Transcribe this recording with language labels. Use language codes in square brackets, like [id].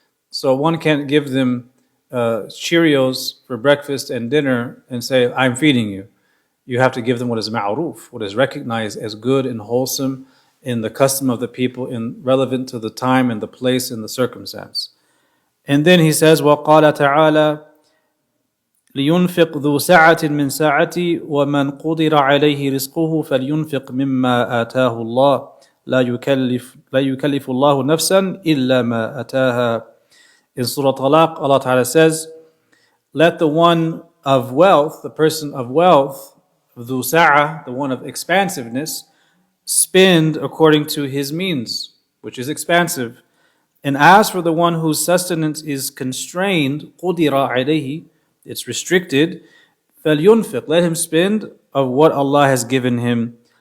[en] So one can't give them Cheerios for breakfast and dinner and say, I'm feeding you. You have to give them what is ma'ruf, what is recognized as good and wholesome in the custom of the people, and relevant to the time and the place and the circumstance. And then he says, [ar] وَقَالَ تَعَالَى لِيُنْفِقْ ذُو سَعَةٍ مِّن سَعَتِي وَمَنْ قُدِرَ عَلَيْهِ رِزْقُهُ فَلْيُنْفِقْ مِمَّا آتَاهُ اللَّهُ لَا يُكَلِّفُ اللَّهُ نَفْسًا إِلَّا مَا آتَاهَا. [en] In Surah Talaq, Allah Ta'ala says, let the one of wealth, the person of wealth, [ar] ذُو سَعَةٍ, [en] the one of expansiveness, spend according to his means, which is expansive. And as for the one whose sustenance is constrained, [ar] قُدِرَ عَلَيْهِ, [en] it's restricted, [ar] فَلْيُنْفِقْ, [en] let him spend of what Allah has given him.